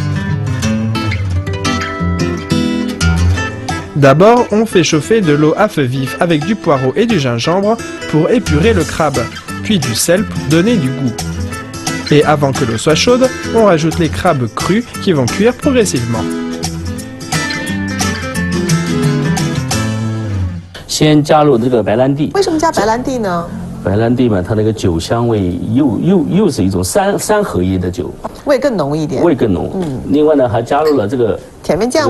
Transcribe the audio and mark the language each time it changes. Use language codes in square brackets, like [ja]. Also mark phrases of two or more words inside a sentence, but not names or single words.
[fr] D'abord, on fait chauffer de l'eau à feu vif avec du poireau et du gingembre pour épurer le crabe, puis du sel pour donner du goût. Et avant que l'eau soit chaude, on rajoute les crabes crus qui vont cuire progressivement. [zh] 先加入这个白兰地。为什么加白兰地呢？白兰地嘛，它那个酒香味又是一种三合一的酒，味更浓一点。味更浓。另外呢，还加入了这个甜面酱吗？